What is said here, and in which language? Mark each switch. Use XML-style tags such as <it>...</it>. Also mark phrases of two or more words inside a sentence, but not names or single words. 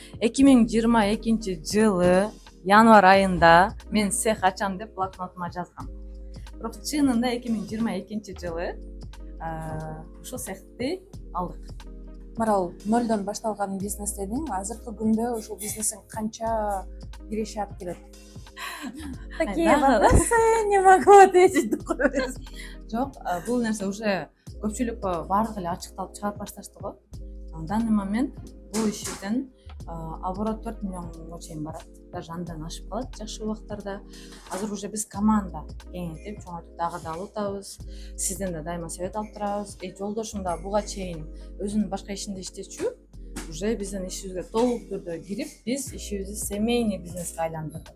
<ky>2022 жылы январь айында мен цех ачам деп блокнотума жазгам. Бирок чынында 2022 жылы ушул цехти алдык. Марал, нолдон башталган бизнес дедиң. Азыркы күндө ушул бизнесиң канча киреше алып келет?</ky> <ru>Такие вопросы не могу ответить.</ru> <ky>Жок, бул нерсе уже көпчүлүккө баардыгы эле ачыкталып чыгарып башташты го.</ky> <ru>В данный момент</ru> <ky>бул ишиден оборот 4 миллионго чейин барат. Даже андан ашып калат жакшы убактарда. Азыр уже биз команда кеңейтип, чоңойтуп дагы да алабыз. Сизден да дайыма совет алып турабыз. Жолдошум да буга чейин өзүнүн башка ишинде иштечү. Уже биздин ишибизге толук түрдө кирип, биз ишибизди семейный бизнеске айландырдык.</ky>